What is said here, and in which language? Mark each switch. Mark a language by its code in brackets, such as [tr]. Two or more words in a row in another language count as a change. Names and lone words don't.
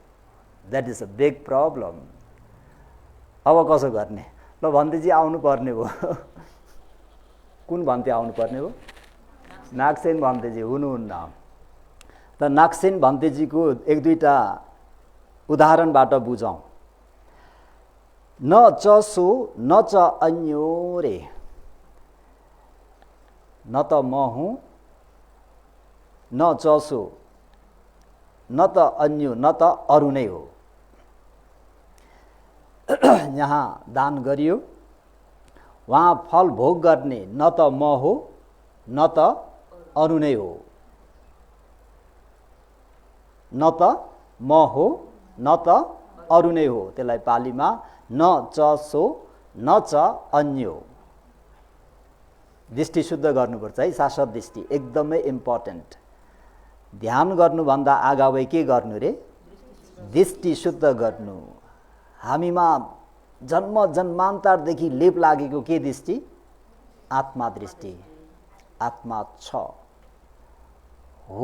[en] That is a big problem. [ne] अब कसो गर्ने? ल भन्तेजी आउनु पर्ने भयो। कुन भन्ते आउनु पर्ने हो? नागसेन भन्तेजी हुनुहुन्न। त नागसेन भन्तेजीको एक दुईटा उदाहरणबाट बुझौँ। [pi] न च सो न च अन्यो [ne] रे, न त म हुँ न च सो न त अन्यो न त अरू नै हो। यहाँ दान गरियो, वहाँ फल भोग गर्ने न त म हो न त अरू नै हो। न त म हो न त अरू नै हो। त्यसलाई पालीमा [pi] न च सो न च अन्यो। [ne] दृष्टि शुद्ध गर्नुपर्छ है, शाश्वत दृष्टि एकदमै इम्पोर्टेन्ट। ध्यान गर्नुभन्दा अगावै के गर्नु रे? दृष्टि शुद्ध गर्नु। हामीमा जन्म जन्मान्तरदेखि लेप लागेको के दृष्टि? आत्मा दृष्टि। आत्मा छ हो।